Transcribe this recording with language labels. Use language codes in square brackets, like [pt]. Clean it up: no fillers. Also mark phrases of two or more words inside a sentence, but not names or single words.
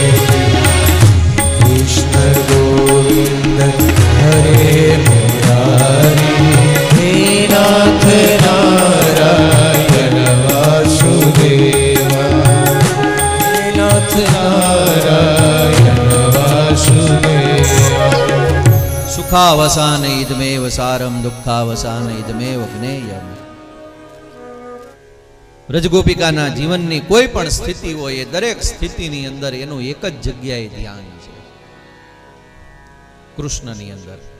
[sa] कृष्ण गोविंद हरे मुरारी, हे नाथ नारायण वासुदेव. हे नाथ नारायण वासुदेव. સુખાવસાન ઇદમેવ સારમ, દુઃખાવસાન ઇદમેવ જ્ઞેયમ. [gu] વ્રજગોપિકાના જીવનની કોઈ પણ સ્થિતિ હોય, એ દરેક સ્થિતિની અંદર એનું એક જ જગ્યાએ ધ્યાન છે, કૃષ્ણની અંદર.